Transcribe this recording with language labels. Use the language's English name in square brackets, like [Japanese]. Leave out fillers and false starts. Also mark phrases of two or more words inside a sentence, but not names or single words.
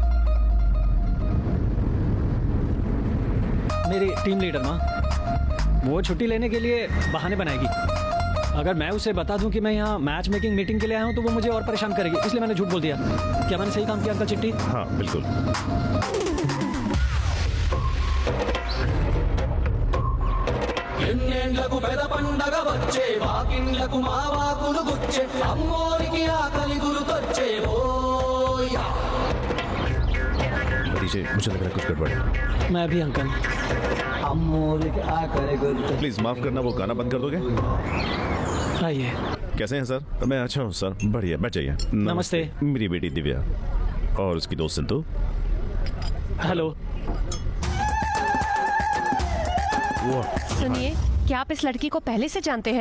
[Hindi] मेरी टीम लीडर माँ, वो छुट्टी लेने के लिए बहाने बनाएगी। अगर मैं उसे बता दूं कि मैं यहाँ [English] match making meeting [Hindi] के लिए आया हूँ तो वो मुझे और परेशान करेगी, इसलिए मैंने झूठ बोल दिया। क्या मैंने सही काम किया अंकल चिट्टी? हाँ बिल्कुल। [Telugu] ఎన్నేళ్లకు పెద పండగ వచ్చే వాకిండ్లకు మావాకులు గుచ్చే అమ్మోరికి ఆకలి గురుతొచ్చే ఓయా [Hindi] भतीजे मुझे लग रहा है कुछ गड़बड़ है। मैं भी अंकल। [Telugu] అమ్మోరికి ఆకలి గురుతొచ్చే [Hindi] प्लीज माफ करना, वो गाना बंद कर दोगे? आइए। कैसे हैं सर? मैं अच्छा हूँ सर, बढ़िया, बैठ जाइए। नमस्ते। मेरी बेटी दिव्या और उसकी दोस्त सिंधु। हेलो। सुनिए, क्या आप इस लड़की को पहले से जानते हैं?